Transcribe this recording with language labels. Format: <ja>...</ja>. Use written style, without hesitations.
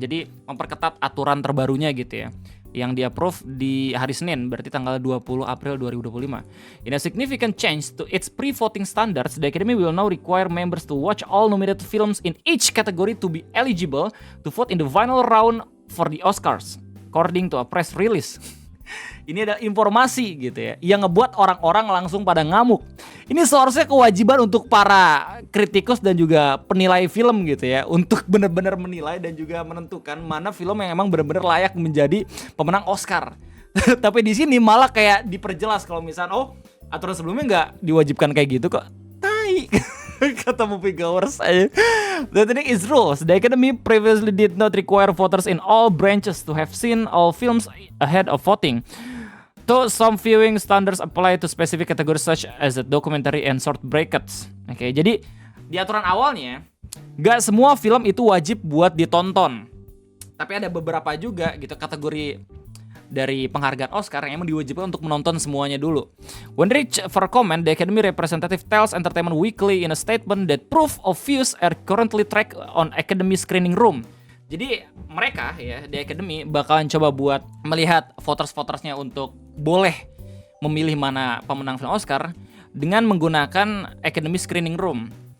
<id>Jadi memperketat aturan terbarunya gitu ya, yang di-approve di hari Senin, berarti tanggal 20 April 2025.</id> <en>In a significant change to its pre-voting standards, the Academy will now require members to watch all nominated films in each category to be eligible to vote in the final round for the Oscars, according to a press release.</en> <id>Ini ada informasi gitu ya, yang ngebuat orang-orang langsung pada ngamuk. Ini seharusnya kewajiban untuk para kritikus dan juga penilai film gitu ya, untuk benar-benar menilai dan juga menentukan mana film yang emang benar-benar layak menjadi pemenang Oscar. Tapi di sini malah kayak diperjelas kalau misalnya aturan sebelumnya nggak diwajibkan kayak gitu kok. Kata moviegoers aja.</id> <en>The thing is rules. The Academy previously did not require voters in all branches to have seen all films ahead of voting. Though some viewing standards apply to specific categories such as the documentary and short brackets.</en> <id>Oke, jadi di aturan awalnya gak semua film itu wajib buat ditonton. Tapi ada beberapa juga gitu kategori dari penghargaan Oscar yang emang diwajibkan untuk menonton semuanya dulu.</id> <en>When reached for comment, the Academy representative tells Entertainment Weekly in a statement that proof of views are currently tracked on Academy screening room.</en> <id>Jadi mereka ya di Academy bakalan coba buat melihat voters-votersnya untuk boleh memilih mana pemenang film Oscar dengan menggunakan Academy screening room.</id>